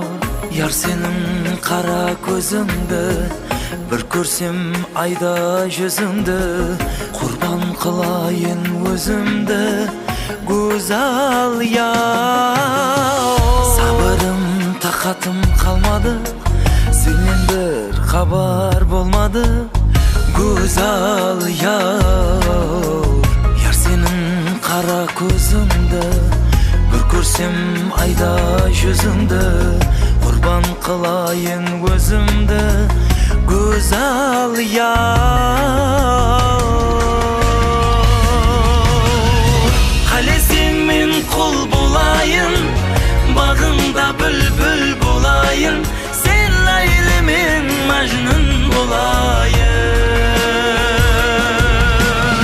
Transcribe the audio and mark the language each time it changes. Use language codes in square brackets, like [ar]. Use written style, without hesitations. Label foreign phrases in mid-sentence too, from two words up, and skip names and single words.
[kk] Яр сенің қара көзіңді, бір көрсем айда жүзіңді, құрбан қылайын өзімді, [tr] güzel yar. [kk] Sabırım, taqatım қалмады, сенен бір хабар болмады, [tr] güzel yar. [kk] Яр сенің қара көзіңді, бір көрсем айда жүзіңді, құрбан қылайын өзімді, [tr] güzel yar. [kk] Қалесең мен құл болайын, бағыңда бүлбүл болайын, сен Ләйлі мен Мәжнүн болайын.